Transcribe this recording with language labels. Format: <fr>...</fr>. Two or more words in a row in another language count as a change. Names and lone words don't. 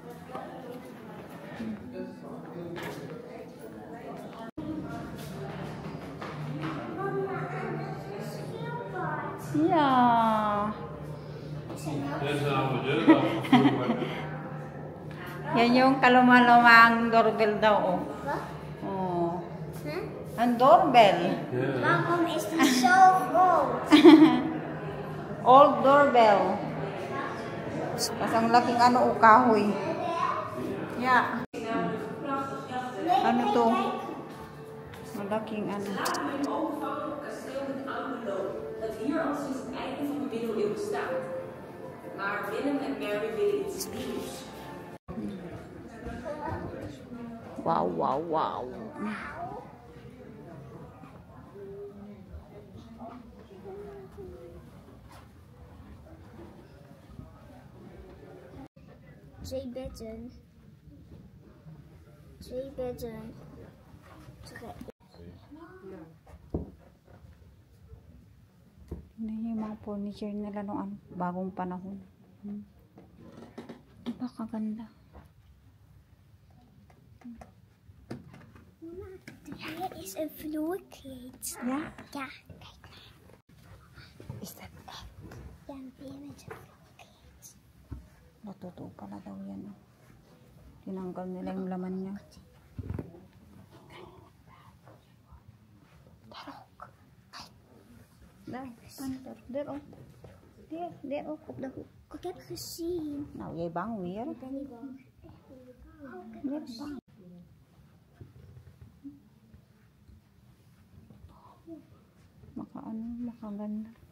<en>Yeah.</en> <tl>Yan yung kaluma-lumang doorbell daw, oh. Ang doorbell.</tl> <nl>Waarom is die zo groot?</nl> <en>Old doorbell.</en> <tl>Kasi ang laking kahoy. Yeah. Ano to? Malaking</tl> <nl>Dat hier al sinds het einde van de middeleeuwen staat. Maar Willem en Mary willen iets nieuws. Wow, wow, wow. Twee bedden.</nl> <tl>Tingnan yung mga furniture nila noong bagong panahon. Diba kaganda?</tl> <nl>Hier is een vloerkleed.</nl> <en>Yeah?</en> <nl>Ja, kijk maar.</nl> <en>Is that echt?</en> <nl>Ja, een beer met een vloerkleed.</nl> <tl>Natutuo pala daw yan. Tinanggal nila yung laman niya.</tl> <nl>Daar ook. Kijk. Daar, daar ook op de hoek. Ik heb gezien. Nou, jij bang weer? Ik ben niet bang. Weer bang. Makaganda.</nl>